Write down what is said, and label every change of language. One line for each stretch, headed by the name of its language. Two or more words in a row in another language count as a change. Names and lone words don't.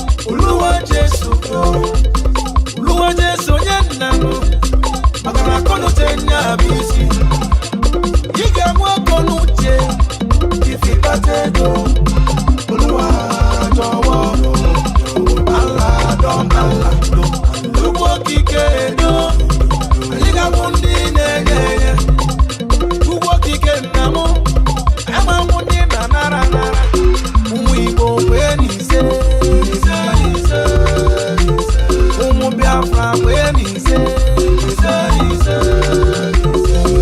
Igbo: Oluwa Jesu, Oluwa Jesu, onye nna m. Maka na akọ n'uche nye ya bụ isi. Ị ga-enwe akọ n'uche. Ife ịkpata ego.
Yoruba: Oluwa jọ̀wọ́.
Igbo: Allah dọm Allah. Ugwu okike edo. Anyị ga-abụ ndị na-enye enye. Ugwu okike nna m. Ama m ndị na-anara anara. Ụmụ Igbo kwee n'ise. Ise, ise, ise. Ụmụ Biafra kwee n'ise. Ise, ise, ise.